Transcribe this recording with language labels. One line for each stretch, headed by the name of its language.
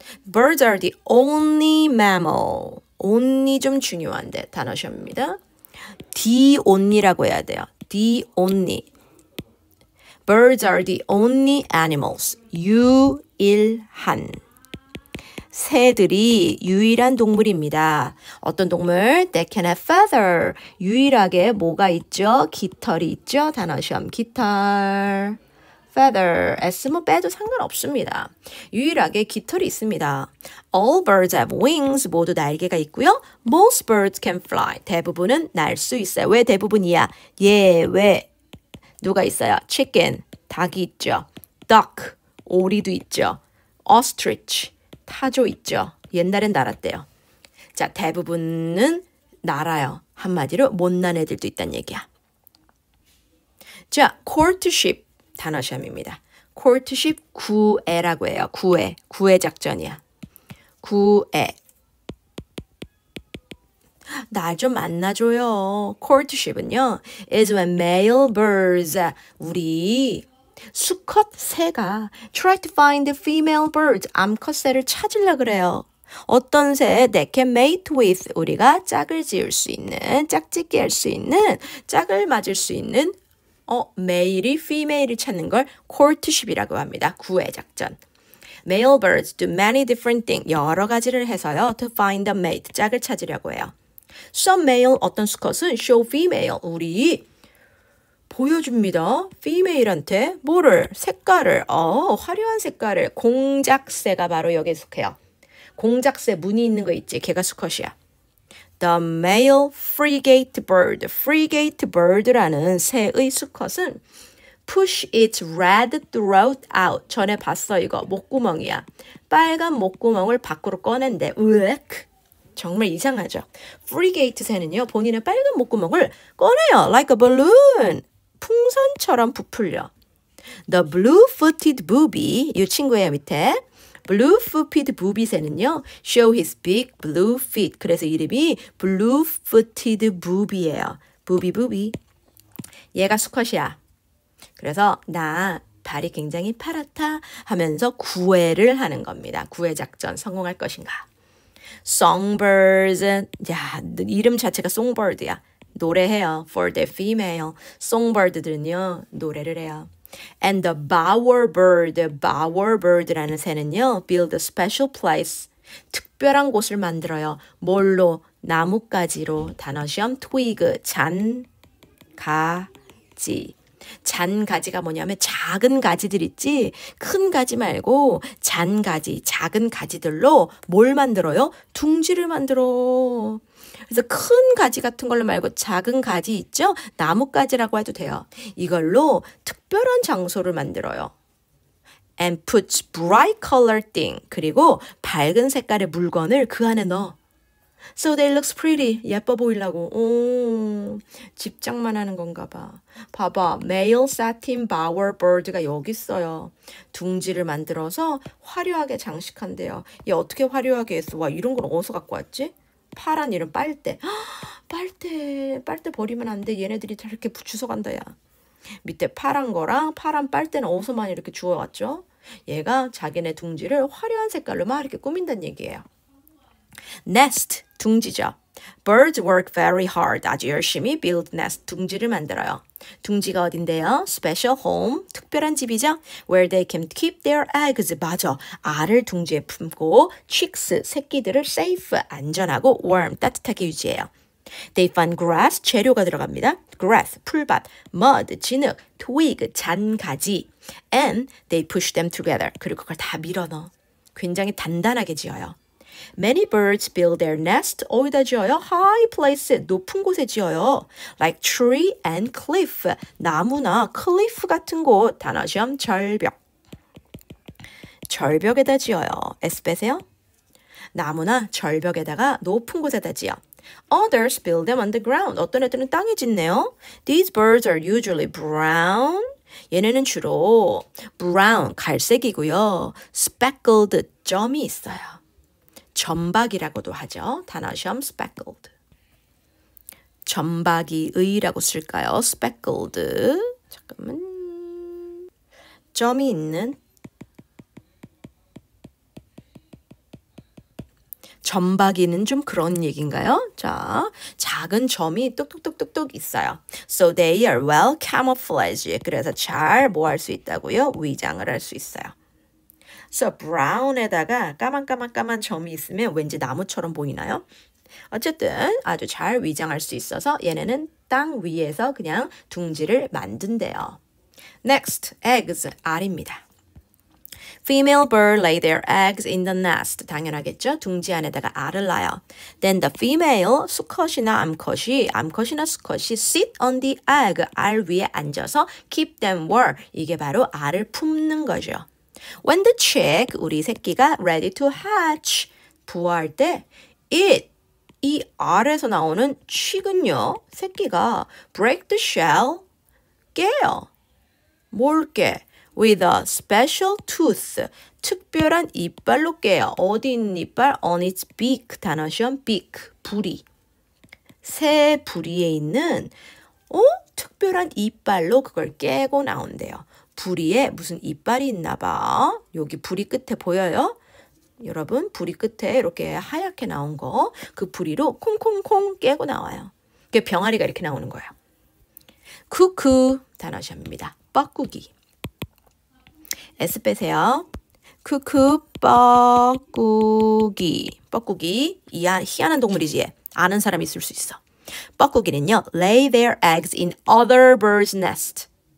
English: Birds are the only mammal.
Korean: only 좀 중요한데 단어시험입니다. the only라고 해야 돼요.
English: the only. Birds are the only animals.
Korean: 유일한. 새들이 유일한 동물입니다. 어떤 동물?
English: They can have feather.
Korean: 유일하게 뭐가 있죠? 깃털이 있죠? 단어시험 깃털. feather. S 뭐 빼도 상관없습니다. 유일하게 깃털이 있습니다.
English: All birds have wings.
Korean: 모두 날개가 있고요.
English: Most birds can fly.
Korean: 대부분은 날 수 있어요. 왜 대부분이야? 왜? 누가 있어요? chicken. 닭이 있죠. duck. 오리도 있죠. ostrich. 타조 있죠. 옛날엔 날았대요. 자, 대부분은 날아요. 한마디로 못난 애들도 있다는 얘기야. 자, courtship 단어시험입니다. courtship 구애라고 해요. 구애 작전이야. 구애. 날 좀 만나줘요. courtship은요.
English: is when male birds
Korean: 우리 수컷 새가
English: try to find the female birds.
Korean: 암컷 새를 찾으려 그래요. 어떤 새
English: they can mate with.
Korean: 우리가 짝을 지을 수 있는, 짝짓기 할 수 있는, 짝을 맞을 수 있는 메일이 female을 찾는 걸 courtship이라고 합니다. 구애 작전.
English: Male birds do many different things.
Korean: 여러 가지를 해서요.
English: To find a mate.
Korean: 짝을 찾으려고 해요.
English: Some male
Korean: 어떤 수컷은
English: show female.
Korean: 우리 보여줍니다. female한테 뭐를? 색깔을. 화려한 색깔을. 공작새가 바로 여기에 속해요. 공작새 무늬 있는 거 있지? 걔가 수컷이야.
English: The male frigate bird. frigate bird라는
Korean: 새의 수컷은
English: push its red throat out.
Korean: 전에 봤어 이거. 목구멍이야. 빨간 목구멍을 밖으로 꺼낸대. 으악. 정말 이상하죠. frigate 새는요. 본인의 빨간 목구멍을 꺼내요.
English: Like a balloon.
Korean: 풍선처럼 부풀려.
English: The blue-footed booby,
Korean: 이 친구예요 밑에.
English: blue-footed booby 새는요. show his big blue feet.
Korean: 그래서 이름이 blue-footed booby예요. booby. 얘가 수컷이야. 그래서 나 발이 굉장히 파랗다 하면서 구애를 하는 겁니다. 구애 작전 성공할 것인가. songbirds. 야, 이름 자체가 songbird야. 노래해요.
English: For the female.
Korean: songbird들은요. 노래를 해요.
English: And the bowerbird.
Korean: 새는요.
English: build a special place.
Korean: 특별한 곳을 만들어요. 뭘로? 나뭇가지로. 단어시험 twig. 잔가지. 잔가지가 뭐냐면 작은 가지들 있지? 큰 가지 말고 잔가지, 작은 가지들로 뭘 만들어요? 둥지를 만들어. 그래서 큰 가지 같은 걸로 말고 작은 가지 있죠? 나뭇가지라고 해도 돼요. 이걸로 특별한 장소를 만들어요.
English: And puts bright colored thing.
Korean: 그리고 밝은 색깔의 물건을 그 안에 넣어.
English: So they look pretty.
Korean: 예뻐 보이려고. 집착만 하는 건가 봐. 봐봐. Male satin bowerbird가 여기 있어요. 둥지를 만들어서 화려하게 장식한대요. 얘 어떻게 화려하게 했어? 와, 이런 걸 어디서 갖고 왔지? 파란 이런 빨대. 빨대 버리면 안 돼. 얘네들이 다 이렇게 주워 간다, 야. 밑에 파란 거랑 파란 빨대는 어디서만 이렇게 주워왔죠? 얘가 자기네 둥지를 화려한 색깔로 막 이렇게 꾸민다는 얘기예요.
English: Nest,
Korean: 둥지죠.
English: Birds work very hard.
Korean: 아주 열심히
English: build nest,
Korean: 둥지를 만들어요. 둥지가 어딘데요?
English: Special home,
Korean: 특별한 집이죠.
English: Where they can keep their eggs.
Korean: 맞아. 알을 둥지에 품고 chicks, 새끼들을 safe, 안전하고 warm, 따뜻하게 유지해요.
English: They find grass,
Korean: 재료가 들어갑니다.
English: grass, 풀밭, mud, 진흙, twig, 잔가지. And they push them together.
Korean: 그리고 그걸 다 밀어넣어. 굉장히 단단하게 지어요.
English: Many birds build their nest.
Korean: 어디다 지어요? High place, 높은 곳에 지어요.
English: Like tree and cliff,
Korean: 나무나 cliff 같은 곳. 단어 시험 절벽. 절벽에다 지어요. S 빼세요. 나무나 절벽에다가 높은 곳에다 지어.
English: Others build them on the ground.
Korean: 어떤 애들은 땅에 짓네요.
English: These birds are usually brown.
Korean: 얘네는 주로 brown, 갈색이고요. speckled, 점이 있어요. 점박이라고도 하죠. 단어 시험 speckled. 점박이의라고 쓸까요? speckled. 잠깐만. 점이 있는 점박이는 좀 그런 얘기인가요? 자, 작은 점이 뚝뚝뚝뚝뚝 있어요.
English: So they are well camouflaged.
Korean: 그래서 잘 뭐 할 수 있다고요? 위장을 할 수 있어요. So brown에다가 까만 점이 있으면 왠지 나무처럼 보이나요? 어쨌든 아주 잘 위장할 수 있어서 얘네는 땅 위에서 그냥 둥지를 만든대요.
English: Next, eggs,
Korean: 알입니다.
English: Female bird lay their eggs in the nest.
Korean: 당연하겠죠? 둥지 안에다가 알을 낳아요.
English: Then the female,
Korean: 수컷이나 암컷이나 수컷이
English: sit on the egg.
Korean: 알 위에 앉아서
English: keep them warm.
Korean: 이게 바로 알을 품는 거죠.
English: When the chick,
Korean: 우리 새끼가
English: ready to hatch,
Korean: 부화할 때
English: it,
Korean: 이 알에서 나오는 chick은요, 새끼가
English: break the shell, 깨요.
Korean: 뭘 깨?
English: With a special tooth,
Korean: 특별한 이빨로 깨요. 어디 있는 이빨?
English: On its beak,
Korean: 단어 시험
English: beak, 부리.
Korean: 새 부리에 있는 특별한 이빨로 그걸 깨고 나온대요. 부리에 무슨 이빨이 있나 봐. 여기 부리 끝에 보여요? 여러분, 부리 끝에 이렇게 하얗게 나온 거, 그 부리로 콩콩콩 깨고 나와요. 그게 병아리가 이렇게 나오는 거예요. 쿠쿠, 단어 시험입니다. 뻐꾸기. S 빼세요. 쿠쿠, 뻐꾸기. 뻐꾸기, 희한한 동물이지. 아는 사람 있을 수 있어. 뻐꾸기는요,
English: lay their eggs in other birds' nest.